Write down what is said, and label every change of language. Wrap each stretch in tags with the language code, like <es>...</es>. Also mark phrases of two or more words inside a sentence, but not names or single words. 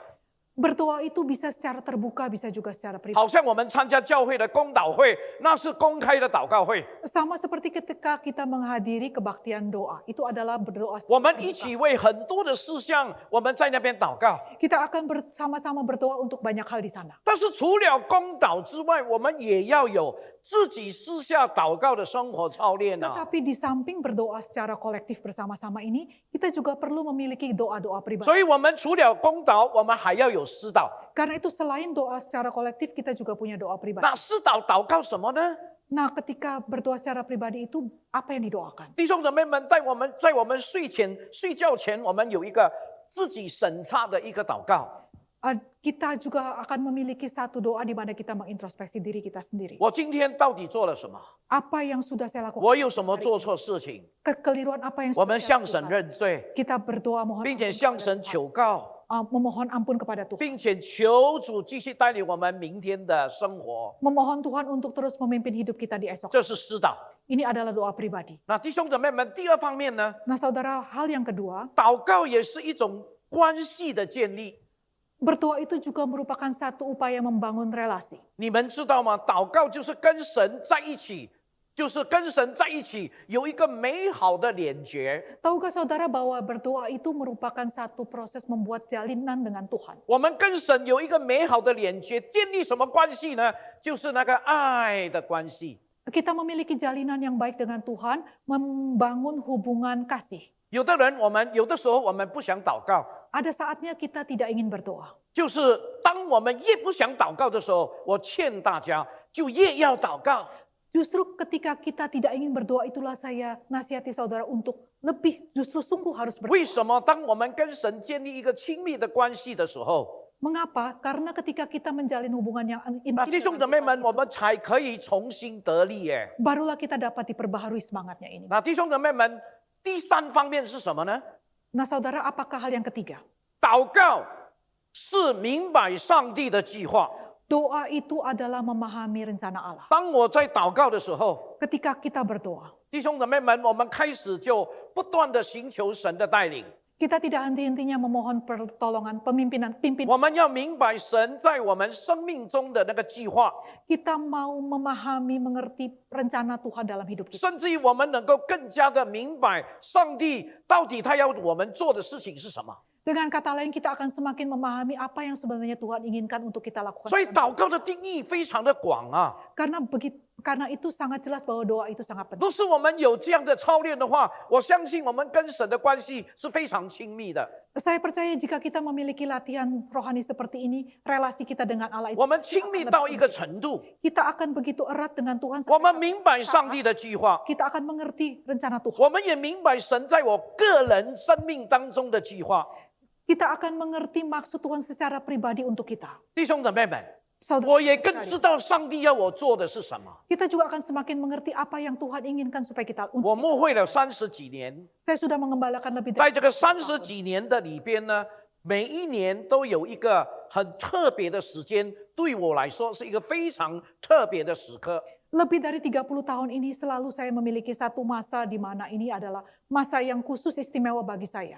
<id>berdoa itu bisa secara terbuka, bisa juga secara pribadi.</id> <zh>好像我们参加教会的公祷会，那是公开的祷告会，</zh> <id>Sama seperti ketika kita menghadiri kebaktian doa, itu adalah berdoa</id> <zh>我</zh> <id>secara</id> <zh>们一</zh> <id>terbuka.</id> <zh>起为很多的事项，我们在那边祷告。</zh> <id>Kita akan bersama-sama berdoa untuk banyak hal di sana.</id> <zh>但是除了公祷之外，我们也要有自己私下祷告的生活操练啊。</zh> <id>Tetapi di samping berdoa secara kolektif bersama-sama ini, kita juga perlu memiliki doa-doa pribadi.</id> <zh>所以我们除了公祷，我们还要有私祷。</zh> <id>Karena itu selain doa secara kolektif, kita juga punya doa pribadi.</id> <zh>那私祷祷告什么呢？</zh> <id>Nah, ketika berdoa secara pribadi itu, apa yang didoakan?</id> <zh>弟兄姊妹们，在我们睡觉前，我们有一个自己审查的一个祷告。</zh> <id>Kita juga akan memiliki satu doa di mana kita mengintrospeksi diri kita sendiri.</id> <zh>我今天到底做了什么？</zh> <id>Apa yang sudah saya lakukan?</id> <zh>我有什么做错事情？</zh> <id>Kekeliruan apa yang</id> <zh>我</zh> <id>sudah</id> <zh>们</zh> <id>saya</id> <zh>向神</zh> <id>lakukan?</id> <zh>认罪，</zh> <id>Kita berdoa mohon</id> <zh>并且</zh> <id>ampun</id> <zh>向</zh> <id>kepada</id> <zh>神</zh> <id>Tuhan.</id> <zh>求告，</zh> <id>Memohon ampun kepada Tuhan.</id> <zh>并且求主继续带领我们明天的生活。</zh> <id>Memohon Tuhan untuk terus memimpin hidup kita di esok.</id> <zh>这是私祷。</zh> <id>Ini adalah doa pribadi.</id> <zh>那弟兄姊妹们，第二方面呢，</zh> <id>Nah saudara, hal yang kedua,</id> <zh>祷告也是一种关系的建立。</zh> <id>berdoa itu juga merupakan satu upaya membangun relasi.</id> <zh>你们知道吗？祷告就是跟神在一起，就是跟神在一起有一个美好的连结。</zh> <id>Tahukah saudara bahwa berdoa itu merupakan satu proses membuat jalinan dengan Tuhan?</id> <zh>我们跟神有一个美好的连接，建立什么关系呢？就是那个爱的关系。</zh> <id>Kita memiliki jalinan yang baik dengan Tuhan, membangun hubungan kasih.</id> <zh>有的时候我们不想祷告，</zh> <id>Ada saatnya kita tidak ingin berdoa.</id> <zh>就是当我们越不想祷告的时候，我劝大家就越要祷告。</zh> <id>Justru ketika kita tidak ingin berdoa, itulah saya nasihati saudara untuk lebih justru sungguh harus berdoa.</id> <zh>为什么当我们跟神建立一个亲密的关系的时候，</zh> <id>Mengapa? Karena ketika kita menjalin hubungan yang</id> <zh>那</zh> <id>intim</id> <zh>弟兄</zh> <id>dengan</id> <zh>姊妹们，</zh> <id>Tuhan</id> <zh>我们才可以重新得力耶。</zh> <id>barulah kita dapat diperbaharui semangatnya ini.</id> <zh>那弟兄姊妹们，第三方面是什么呢？</zh> <id>Nah saudara, apakah hal yang ketiga?</id> <zh>祷告是明白上帝的计划。</zh> <id>Doa itu adalah memahami rencana Allah.</id> <zh>当我在祷告的时候，</zh> <id>Ketika kita berdoa,</id> <zh>弟兄姊妹们，我们开始就不断的寻求神的带领。</zh> <id>kita tidak henti-hentinya memohon pertolongan pimpinan.</id> <zh>我们要明白神在我们生命中的那个计划，</zh> <id>Kita mau memahami, mengerti rencana Tuhan dalam hidup kita.</id> <zh>甚至于我们能够更加的明白上帝到底他要我们做的事情是什么。</zh> <id>Dengan kata lain, kita akan semakin memahami apa yang sebenarnya Tuhan inginkan untuk kita lakukan.</id> <zh>所以祷告的定义非常的广啊。</zh> <id>Karena itu sangat jelas bahwa doa itu sangat penting.</id> <zh>若是我们有这样的操练的话，我相信我们跟神的关系是非常亲密的。</zh> <id>Saya percaya jika kita memiliki latihan rohani seperti ini, relasi kita dengan Allah itu</id> <zh>我们亲密到一个程度，</zh> <id>kita akan begitu erat dengan Tuhan.</id> <zh>我们明白上帝的计划，</zh> <id>Kita akan mengerti rencana Tuhan.</id> <zh>我们也明白神在我个人生命当中的计划。</zh> <id>Kita akan mengerti maksud Tuhan secara pribadi untuk kita.</id> <zh>弟兄姊妹们，</zh> <id>Saudara</id> <zh>我也更</zh> <id>sekalian,</id> <zh>知道上帝要我做的是什么。</zh> <id>kita juga akan semakin mengerti apa yang Tuhan inginkan supaya kita.</id> <zh>我牧会了30几年，</zh> <id>Saya sudah mengembalakan lebih</id> <zh>在</zh> <id>dari</id> <zh>这个30几年的里边呢，每一年都有一个很特别的时间，对我来说是一个非常特别的时刻。</zh> <id>Lebih dari 30 tahun ini selalu saya memiliki satu masa di mana ini adalah masa yang khusus istimewa bagi saya.</id>